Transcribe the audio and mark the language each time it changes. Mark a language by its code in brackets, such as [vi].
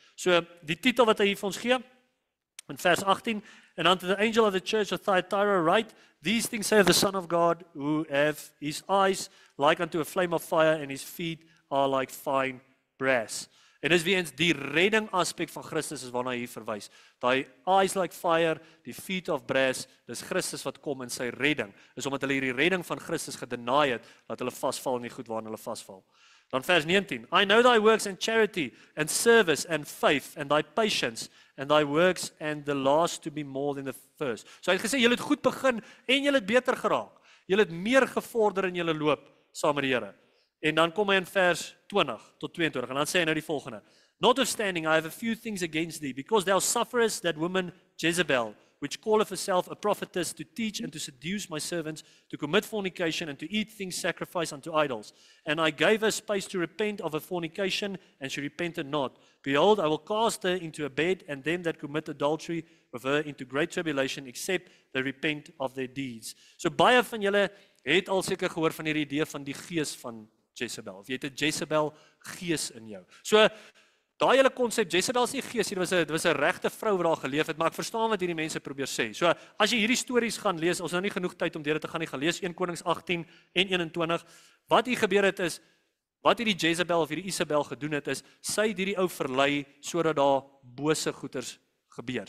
[af] So die titel wat hy hier vir ons gee, in vers 18, [en] and unto the angel of the church of Thyatira write, these things saith the Son of God, who have his eyes like unto a flame of fire, and his feet are like fine brass. [af] En dis weens die redding aspek van Christus is waarna hy hier verwys. Daai [en] eyes like fire, [af] die [en] feet of brass, [af] dis Christus wat kom in sy redding. Is omdat hulle hierdie redding van Christus gedeny het, dat hulle vasval in die goed waarin hulle vasval. Dan vers 19. [en] I know thy works and charity and service and faith and thy patience and thy works and the last to be more than the first. [af] So hy het gesê, julle het goed begin en julle het beter geraak. Julle het meer gevorder in julle loop saam met die Here. En dan kom hy in vers 20 tot 22 en dan sê hy nou die volgende. [en] Notwithstanding, I have a few things against thee, because thou sufferest that woman Jezebel, which calleth herself a prophetess, to teach and to seduce my servants, to commit fornication and to eat things sacrificed unto idols. And I gave her space to repent of her fornication, and she repented not. Behold, I will cast her into a bed, and them that commit adultery with her into great tribulation, except they repent of their deeds. [af] So baie van julle het al seker gehoor van hierdie idee van die gees van Jezebel, of jy het 'n Jezebel gees in jou. So, daai hele konsep, Jezebel is nie gees, dit was 'n regte vrou wat daar geleef het, maar ek verstaan wat hierdie mense probeer sê. So, as jy hierdie stories gaan lees, ons nou nie genoeg tyd om deur dit te gaan nie, gaan lees 1 Konings 18 en 21, wat hier gebeur het is, wat hierdie Jezebel of hierdie Isabel gedoen het is, sy het hierdie ou verlei, sodat daar bose goeters gebeur.